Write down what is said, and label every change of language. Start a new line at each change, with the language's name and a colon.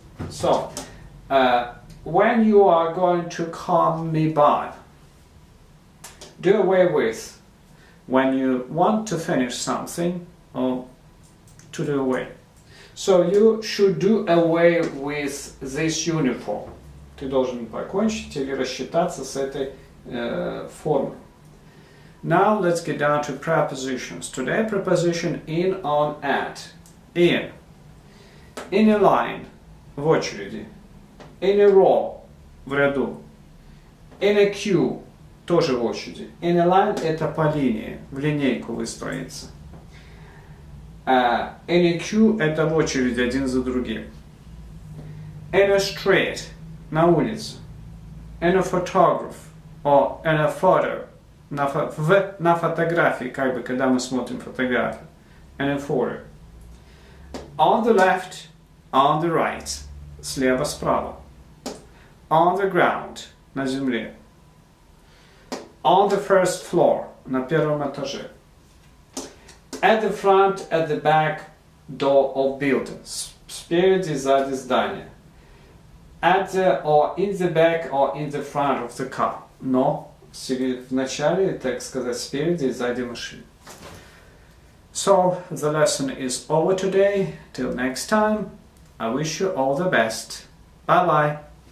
English: So, when you are going to come me by, do away with. When you want to finish something, or to do away. So you should do away with this uniform.
Russian: Ты должен покончить или рассчитаться с этой формой.
English: Now let's get down to prepositions. Today preposition in, on, at. In. In a line.
Russian: В очереди.
English: In a row.
Russian: В ряду.
English: In a queue.
Russian: Тоже в очереди.
English: In a line
Russian: это по линии. В линейку выстроиться.
English: In a queue
Russian: это в очереди один за другим.
English: In a street.
Russian: На улице.
English: In a photograph. Or in a photo.
Russian: На фотографии, как бы, когда мы смотрим фотографию.
English: In a photo. On the left. On the right.
Russian: Слева, справа.
English: On the ground.
Russian: На земле.
English: On the first floor.
Russian: На первом этаже.
English: At the front, at the back door of buildings.
Russian: Спереди, сзади здания.
English: At the, or in the back, or in the front of the car.
Russian: Но в начале, так сказать, спереди и сзади машины.
English: So, the lesson is over today. Till next time, I wish you all the best. Bye-bye.